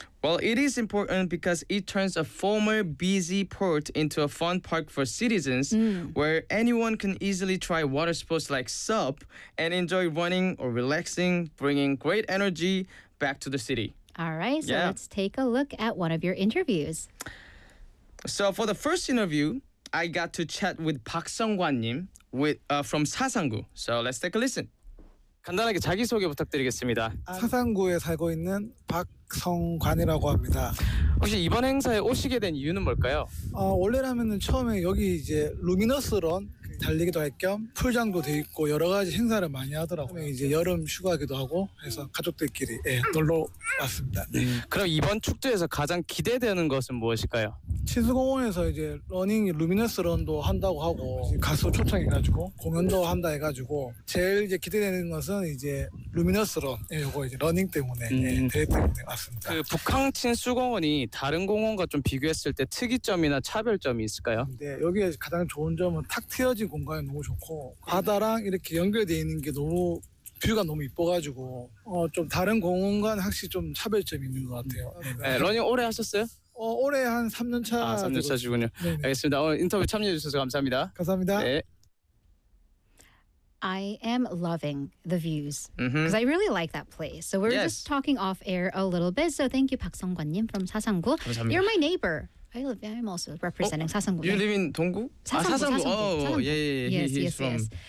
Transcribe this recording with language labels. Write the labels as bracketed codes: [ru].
[en] Well, it is important because it turns a former busy port into a fun park for citizens where anyone can easily try water sports like SUP and enjoy running or relaxing, bringing great energy back to the city. All right, so let's take a look at one of your interviews. So for the first interview, I got to chat with Park Seung-kwan-nim from Sasang-gu. So let's take a listen. [ko] 간단하게 자기소개 부탁드리겠습니다. 사상구에 살고 있는 박성관이라고 합니다. 혹시 이번 행사에 오시게 된 이유는 뭘까요? 원래라면 처음에 여기 이제 루미너스 런 달리기도 할 겸 풀장도 돼 있고 여러 가지 행사를 많이 하더라고요. 이제 여름 휴가기도 하고 해서 가족들끼리 놀러 왔습니다. 그럼 이번 축제에서 가장 기대되는 것은 무엇일까요? 친수공원에서 이제 러닝 루미너스 런도 한다고 하고 가수 초청해가지고 공연도 한다 해가지고 제일 이제 기대되는 것은 이제 루미너스 런 이거 이제 러닝 때문에 대회 때문에 왔습니다. 그 북항 친수공원이 다른 공원과 좀 비교했을 때 특이점이나 차별점이 있을까요? 네, 여기에 가장 좋은 점은 탁 트여진 공간이 너무 좋고 바다랑 이렇게 연결되어 있는 게 너무 뷰가 너무 이뻐가지고 좀 다른 공원과는 확실히 좀 차별점이 있는 것 같아요. 네, 러닝 오래 하셨어요? 올해 한 3년차. 아, 3년차시군요. 알겠습니다. 오늘 인터뷰 참여해 주셔서 감사합니다. 감사합니다. 네. [en] I am loving the views because I really like that place. So we're just talking off air a little bit. So thank you, Park Seung-kwan-nim from Sasang-gu. You're my neighbor. I'm also representing Sasang-gu. You live in Dong-gu? Sasang-gu. Oh, yeah. Yes. Sasang-gu.